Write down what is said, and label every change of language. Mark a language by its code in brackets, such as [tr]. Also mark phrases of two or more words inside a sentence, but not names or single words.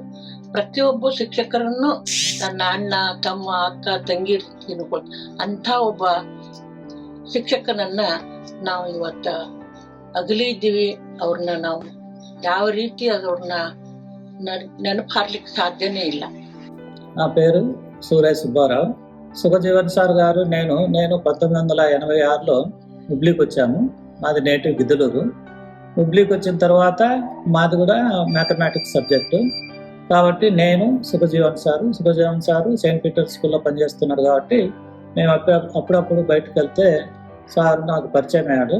[kn] ಪ್ರತಿಯೊಬ್ಬ ಶಿಕ್ಷಕರನ್ನು ನನ್ನ ಅಣ್ಣ, ತಮ್ಮ, ಅಕ್ಕ, ತಂಗಿ ಅಂತ ಒಬ್ಬ ಶಿಕ್ಷಕನನ್ನ ನಾವು ಇವತ್ತ ಅಗಲಿದ್ದೀವಿ. ಅವ್ರನ್ನ ನಾವು ಯಾವ ರೀತಿ ಅವ್ರನ್ನ ನೆನಪು ಹಾರ್ಲಿಕ್ಕೆ సాధ్యమే ಇಲ್ಲ. [te] నా పేరు సూర్య సుబ్బారావు. సుఖజీవన్ సార్ గారు నేను 1986లో హుబ్లీకి వచ్చాము. మాది నేటివ్ గిద్దలూరు. హుబ్లీకి వచ్చిన తర్వాత మాది కూడా మ్యాథమెటిక్స్ సబ్జెక్టు కాబట్టి నేను సుఖజీవన్ సారు సెయింట్ పీటర్స్ స్కూల్లో పనిచేస్తున్నారు కాబట్టి మేము అప్పుడప్పుడు బయటకు వెళ్తే సార్ నాకు పరిచయం అయ్యాడు.